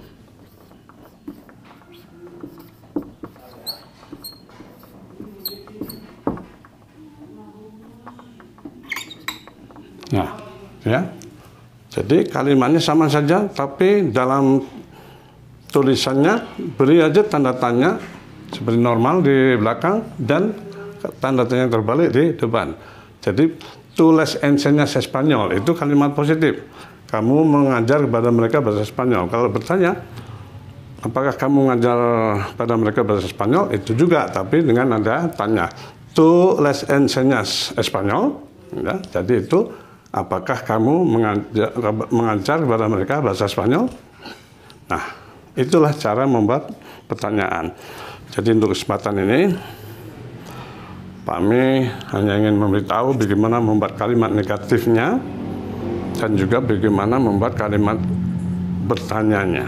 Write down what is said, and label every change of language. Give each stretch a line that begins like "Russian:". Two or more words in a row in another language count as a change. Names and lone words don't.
Indonesian: Ya, jadi kalimatnya sama saja, tapi dalam tulisannya beri aja tanda tanya seperti normal di belakang dan tanda tanya terbalik di depan. Jadi
Spanish: tu les enseñas Espanyol
Indonesian: itu kalimat positif. Kamu mengajar kepada mereka bahasa Spanyol. Kalau bertanya, apakah kamu mengajar pada mereka bahasa Spanyol? Itu juga, tapi dengan nada tanya.
Spanish: Tu les enseñas Espanyol.
Indonesian: Ya, jadi itu apakah kamu mengajar kepada mereka bahasa Spanyol? Nah, itulah cara membuat pertanyaan. Jadi untuk kesempatan ini, Pak Mi hanya ingin memberitahu bagaimana membuat kalimat negatifnya dan juga bagaimana membuat kalimat bertanyanya.